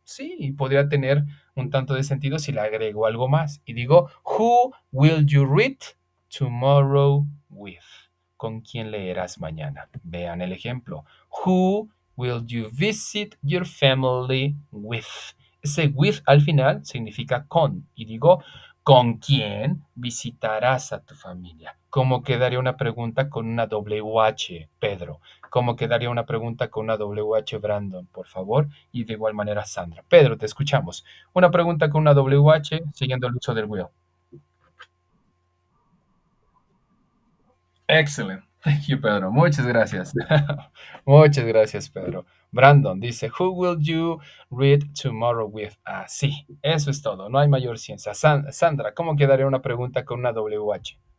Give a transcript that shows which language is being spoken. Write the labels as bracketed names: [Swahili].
[Spanish] Sí, y podría tener un tanto de sentido si le agrego algo más. Y digo, [English] who will you read tomorrow with? [Spanish] ¿Con quién leerás mañana? Vean el ejemplo. [English] Who will you visit your family with? [Spanish] Ese with al final significa con. Y digo, ¿con quién visitarás a tu familia? ¿Cómo quedaría una pregunta con una WH, Pedro? ¿Cómo quedaría una pregunta con una WH, Brandon? Por favor. Y de igual manera, Sandra. Pedro, te escuchamos. Una pregunta con una WH siguiendo el uso del will. [English] Excellent. Thank you, [Spanish] Pedro. Muchas gracias. Muchas gracias, Pedro. [English] Brandon dice, Who will you read tomorrow with? [Spanish] Ah, sí, eso es todo. No hay mayor ciencia. Sandra, ¿cómo quedaría una pregunta con una WH?